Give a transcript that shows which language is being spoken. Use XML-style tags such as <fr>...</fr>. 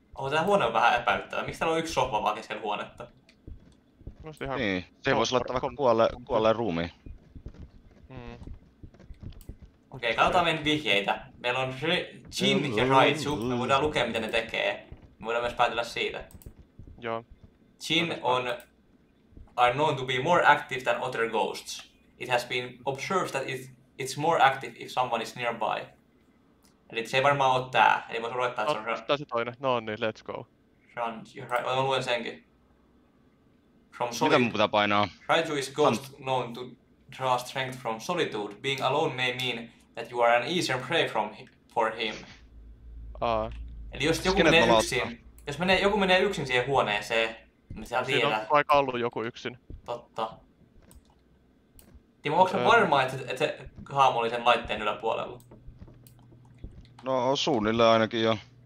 <fi>Tää huone on vähän epäilyttävä. Miksi täällä on yksi sohva vaan keskellä huonetta? Ihan niin, se voisi laittaa vaikka kuolleen ruumiin. Okei, katsotaan meidän vihjeitä. Meillä on Jin ja Raichu. Me voidaan lukea mitä ne tekee. Me voidaan myös päätellä siitä. Joo.</fi> <en>Jin are known to be more active than other ghosts. It has been observed that it's more active if someone is nearby.</en> <fi>Eli se ei varmaan oo tää. Eli vois olettaa, että se on... Tää se toinen. No niin,</fi> <en>let's go.</en> <fi>Mä luen senkin. Mitä mun pitää painaa?</fi> <en>Raichu is ghost known to draw strength from solitude. Being alone may mean that you are an easier prey for him.</en> <fi>Eli jos joku menee yksin, joku menee yksin siihen huoneeseen, niin siellä siinä on vaikka ollut joku yksin. Totta. Timo, onko se varmaa, että se haamu oli sen laitteen yläpuolella? No suunnilleen ainakin jo.</fi>